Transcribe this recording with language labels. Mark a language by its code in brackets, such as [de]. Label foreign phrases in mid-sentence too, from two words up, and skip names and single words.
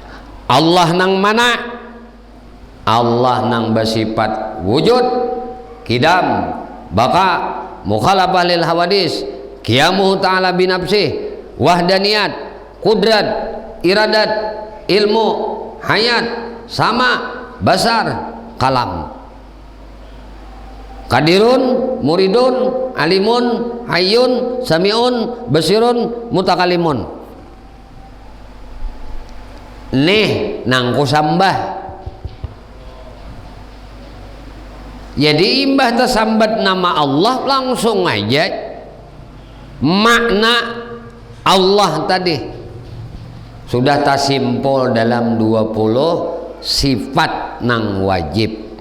[bjn] Allah nang mana? Allah nang bersifat wujud, kidam, baka, [ar] مخالفة للحوادث, قيامه تعالى بنفسه, [bjn] wahdaniyat, kudrat, iradat, ilmu, hayat, sama, basar, kalam. [ar] قادر، مريد، عليم، حي، سميع، بصير, mutakalimun. [bjn] Nih nang kusambah. Jadi imbah tersambat nama Allah langsung aja makna Allah tadi sudah tersimpul dalam 20 sifat nang wajib,